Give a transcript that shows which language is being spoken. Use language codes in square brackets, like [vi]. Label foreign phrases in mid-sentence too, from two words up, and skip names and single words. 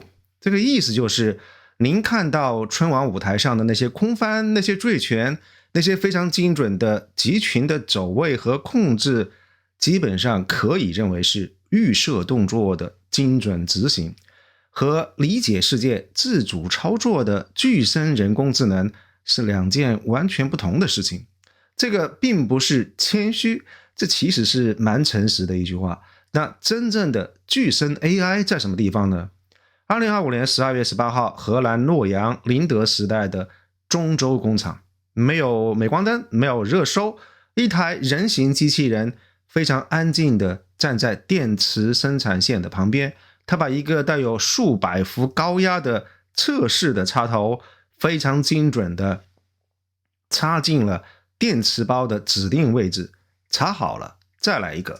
[zh] 這個意思就是，您看到春晚舞台上的那些空翻、那些坠拳、那些非常精準的集群的走位和控制，基本上可以認為是預設動作的精準執行，和理解世界自主操作的具身人工智能是兩件完全不同的事情。這個並不是謙虛，這其實是蠻誠實的一句話。那真正的具身 AI 在什麼地方呢？2025年12月18號，荷蘭洛陽林德時代的中州工厂，沒有鎂光燈，沒有熱收，一台人形機器人非常安靜地站在電池生產線的旁邊，他把一個帶有數百伏高壓的測試的插頭非常精準地插進了電池包的指定位置，插好了再來一個。